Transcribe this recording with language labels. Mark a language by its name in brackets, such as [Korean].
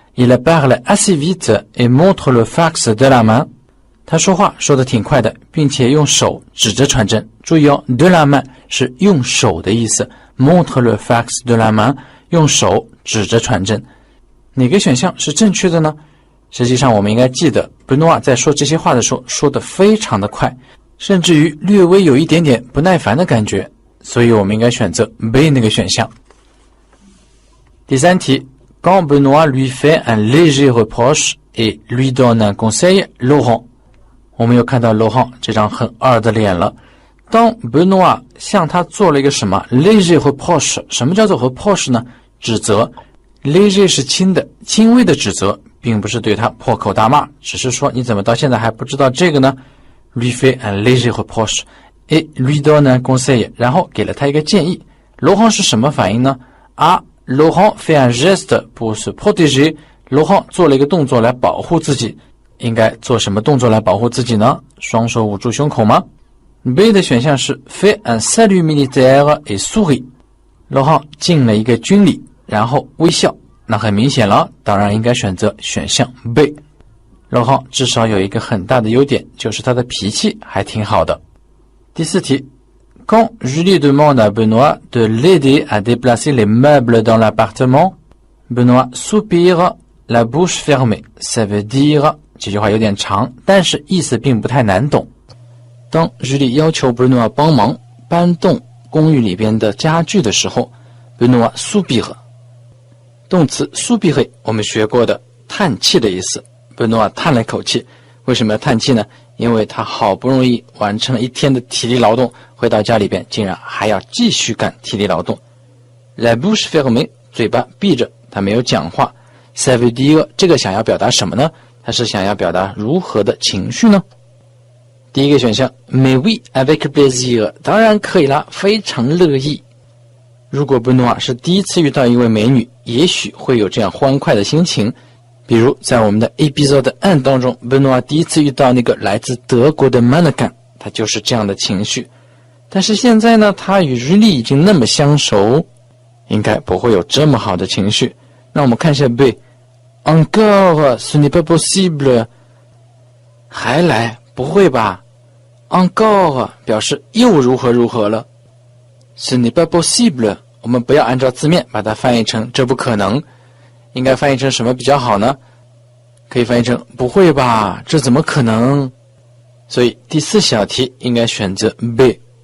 [French] Il parle assez vite et montre le fax de la main。 [Chinese] 他说话说得挺快的，并且用手指着传真。注意哦 ， [French] de la main [Chinese] 是用手的意思 ， [French] montre le fax de la main [Chinese] 用手指着传真。哪个选项是正确的呢？实际上我们应该记得，贝诺瓦在说这些话的时候说得非常的快，甚至于略微有一点点不耐烦的感觉，所以我们应该选择 B 那个选项。第三题 [French] ，Quand Benoît lui fait un léger reproche et lui donne un conseil, Laurent。 [Chinese] 我们又看到 Laurent 这张很二的脸了。当 Benoît 向他做了一个什么 léger reproche， 什么叫做 reproche 呢？指责。 léger 是轻的，轻微的指责，并不是对他破口大骂，只是说你怎么到现在还不知道这个呢？ [French] lui fait un léger reproche et lui donne un conseil， [Chinese] 然后给了他一个建议。 Laurent 是什么反应呢？ [French] Laurent fait un geste pour se protéger。 [Chinese] Laurent 做了一个动作来保护自己，应该做什么动作来保护自己呢？双手捂住胸口吗？ B 的选项是 [French] fait un salut militaire et sourit。 [Chinese] Laurent 敬了一个军礼，然后微笑，那很明显了，当然应该选择选项 B。 Laurent 至少有一个很大的优点，就是他的脾气还挺好的。第四题 [French] Quand Julie demande à Benoît de l'aider à déplacer les meubles dans l'appartement, Benoît soupire la bouche fermée. Ça veut dire [Chinese] 这句话有点长，但是意思并不太难懂。当 Julie 要求 Benoît 帮忙搬动公寓里边的家具的时候， Benoît soupire。动词 soupire 我们学过的叹气的意思。 Benoît 叹了口气，为什么要叹气呢？因为他好不容易完成了一天的体力劳动，回到家里边竟然还要继续干体力劳动。 [French] La bouche fermée [Chinese] 嘴巴闭着，他没有讲话。 [French] Ça veut dire [Chinese] 这个想要表达什么呢？他是想要表达如何的情绪呢？第一个选项 [French] Mais oui avec plaisir [Chinese] 当然可以啦，非常乐意。如果 Benoît 是第一次遇到一位美女，也许会有这样欢快的心情。比如在我们的 episode 1当中 Benoît 第一次遇到那个来自德国的 mannequin， 他就是这样的情绪。但是现在呢，他与 Julie 已经那么相熟，应该不会有这么好的情绪。那我们看一下 [French] B， Encore ce n'est pas possible， [Chinese] 还来？不会吧？ Encore 表示又如何如何了。 [French] Ce n'est pas possible [Chinese] 我们不要按照字面把它翻译成这不可能，应该翻译成什么比较好呢？可以翻译成不会吧，这怎么可能？所以第四小题应该选择 B。